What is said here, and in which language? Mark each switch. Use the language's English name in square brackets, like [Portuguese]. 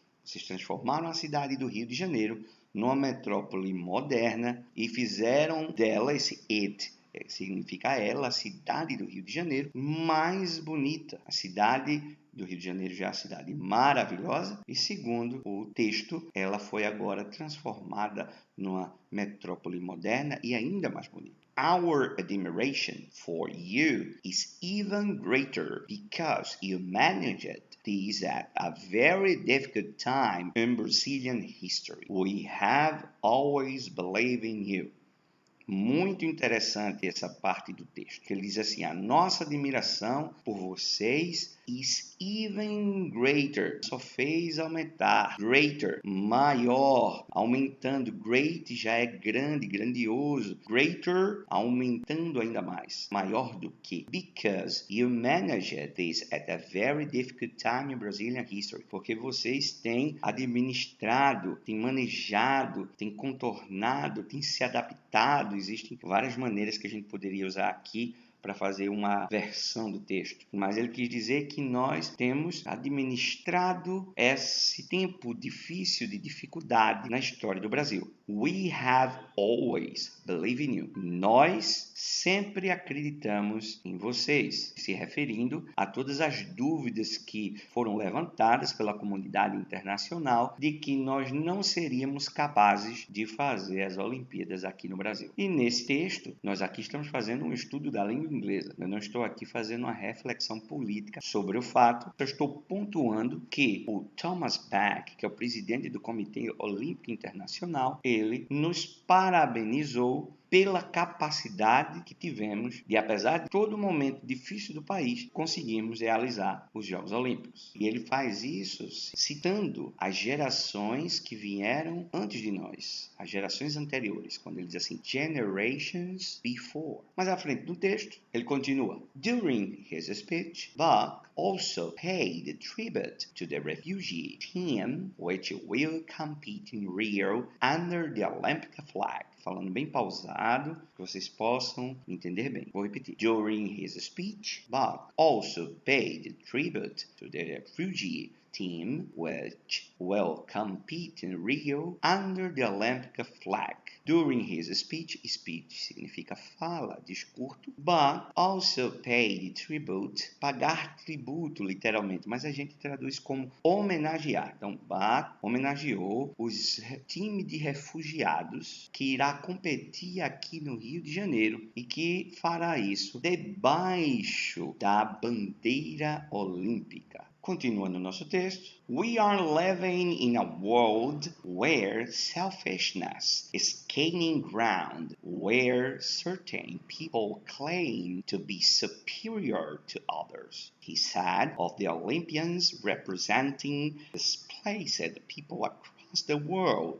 [Portuguese] Vocês transformaram a cidade do Rio de Janeiro numa metrópole moderna e fizeram dela, esse it significa ela, a cidade do Rio de Janeiro, mais bonita. A cidade do Rio de Janeiro já é uma cidade maravilhosa e, segundo o texto, ela foi agora transformada numa metrópole moderna e ainda mais bonita. [English] Our admiration for you is even greater because you managed this at a very difficult time in Brazilian history. We have always believed in you. [Portuguese] Muito interessante essa parte do texto, que ele diz assim, a nossa admiração por vocês [English] is even greater, [Portuguese] só fez aumentar, greater, maior, aumentando, great já é grande, grandioso, greater, aumentando ainda mais, maior do que, [English] because you managed this at a very difficult time in Brazilian history, [Portuguese] porque vocês têm administrado, têm manejado, têm contornado, têm se adaptado. Existem várias maneiras que a gente poderia usar aqui para fazer uma versão do texto, mas ele quis dizer que nós temos administrado esse tempo difícil de dificuldade na história do Brasil. [English] We have always believed in you. [Portuguese] Nós sempre acreditamos em vocês, se referindo a todas as dúvidas que foram levantadas pela comunidade internacional de que nós não seríamos capazes de fazer as Olimpíadas aqui no Brasil. E nesse texto, nós aqui estamos fazendo um estudo da língua inglesa. Eu não estou aqui fazendo uma reflexão política sobre o fato. Eu estou pontuando que o Thomas Bach, que é o presidente do Comitê Olímpico Internacional, ele nos parabenizou pela capacidade que tivemos de, apesar de todo momento difícil do país, conseguirmos realizar os Jogos Olímpicos. E ele faz isso citando as gerações que vieram antes de nós, as gerações anteriores, quando ele diz assim, [English] generations before. [Portuguese] Mas à frente do texto, ele continua, [English] during his speech, Bach also paid tribute to the refugee team which will compete in Rio under the Olympic flag. [Portuguese] Falando bem pausado, que vocês possam entender bem. Vou repetir. [English] During his speech, Bach also paid tribute to the refugee team which will compete in Rio under the Olympic flag. During his speech [Portuguese] significa fala, discurso. [English] Bach also paid tribute, [Portuguese] pagar tributo, literalmente, mas a gente traduz como homenagear. Então, Bach homenageou os time de refugiados que irá competir aqui no Rio de Janeiro e que fará isso debaixo da bandeira olímpica. Continua no nosso texto. [English] We are living in a world where selfishness is gaining ground, where certain people claim to be superior to others. He said of the Olympians representing displaced people across the world.